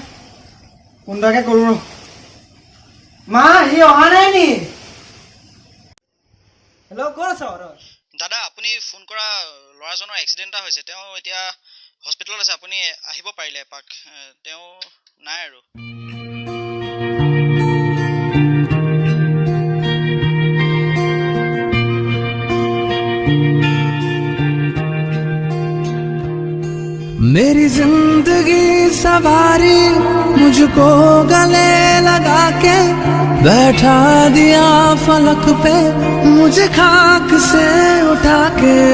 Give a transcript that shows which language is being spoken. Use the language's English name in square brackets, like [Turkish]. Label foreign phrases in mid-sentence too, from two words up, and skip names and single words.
[Assamese] কোনটাকে কৰো ৰ। মা, সি অহা নাই নি? হেল্ল', ক'ত আছ? দাদা আপুনি ফোন কৰা ল'ৰাজনৰ এক্সিডেণ্ট এটা হৈছে। তেওঁ এতিয়া হস্পিটেলত আছে। আপুনি আহিব পাৰিলে এপাক। তেওঁ নাই আৰু। [Hindi] मेरी जिंदगी सवारी मुझको गले लगा के बैठा दिया फलक पे मुझे खाक से उठा के